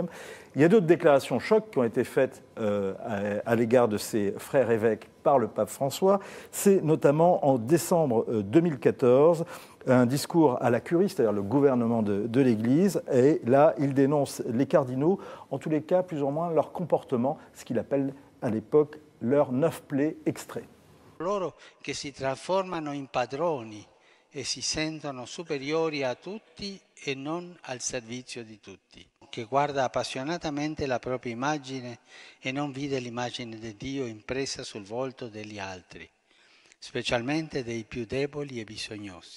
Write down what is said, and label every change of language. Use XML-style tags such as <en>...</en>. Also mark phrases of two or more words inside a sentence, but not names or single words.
<fr>Il y a d'autres déclarations chocs qui ont été faites à l'égard de ses frères évêques par le pape François. C'est notamment en décembre 2014, un discours à la curie, c'est-à-dire le gouvernement de l'Église. Et là, il dénonce les cardinaux, en tous les cas, plus ou moins, leur comportement, ce qu'il appelle à l'époque leurs 9 plaies extraits.</fr> <it>Loro che si trasformano in padroni e si sentono superiori a tutti e non al servizio di tutti, che guarda appassionatamente la propria immagine e non vede l'immagine di Dio impressa sul volto degli altri, specialmente dei più deboli e bisognosi.</it>